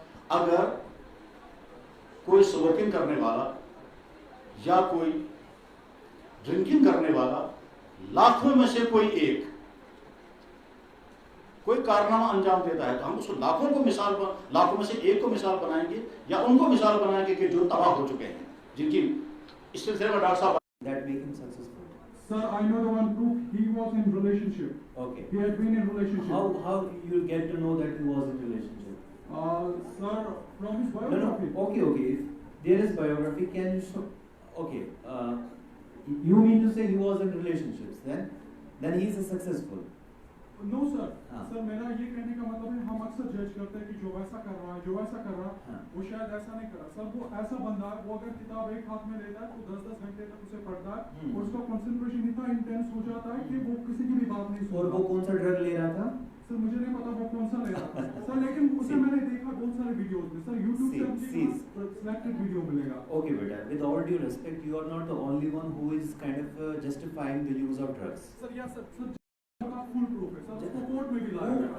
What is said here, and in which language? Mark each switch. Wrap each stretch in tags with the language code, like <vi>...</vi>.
<ur>اگر کوئی سموکنگ کرنے والا یا کوئی ڈرنکنگ کرنے والا لاکھوں میں سے کوئی ایک کوئی کارنامہ انجام دیتا ہے تو ہم اس کو لاکھوں میں سے ایک کو مثال بنائیں گے یا ان کو مثال بنائیں گے کہ جو تباہ ہو چکے ہیں, جن کی اس سلسلے میں ڈاکٹر صاحب.</ur> <en>That make him successful. Sir, I know the one proof. He was in relationship. Okay. He had been in relationship. How you get to know that he was in relationship? Sir, from his biography. No. Okay. If there is biography, can you show? Okay. You mean to say he was in relationships? Then he is successful. No sir.</en> <ur>Sir, میرا یہ کہنے کا مطلب ہے ہم اکثر جج کرتے ہیں کہ جو ویسا کر رہا ہے وہ شاید ایسا نہیں کر رہا. سر وہ ایسا بندہ ہے, وہ اگر کتاب ایک ہاتھ میں لیتا ہے تو 10 گھنٹے تک اسے پڑھتا ہے اور اس کا کنسنٹریشن اتنا انٹینس ہو جاتا ہے کہ وہ کسی کی بھی بات نہیں سنتا. اور وہ کون سا ڈرگ لے رہا تھا سر مجھے نہیں پتا وہ کون سا لے رہا تھا سر, لیکن اسے میں نے دیکھا بہت سارے ویڈیوز میں. سر یوٹیوب سے مجھے سلیکٹڈ ویڈیو ملے گا.</ur> <en>Okay بیٹا, with all due respect, you are not the only one who is kind of justifying the use of drugs.</en> <ur>سر یا سر فل پروف ہے سر, اس کو کورٹ میں بھی لایا گیا.</ur>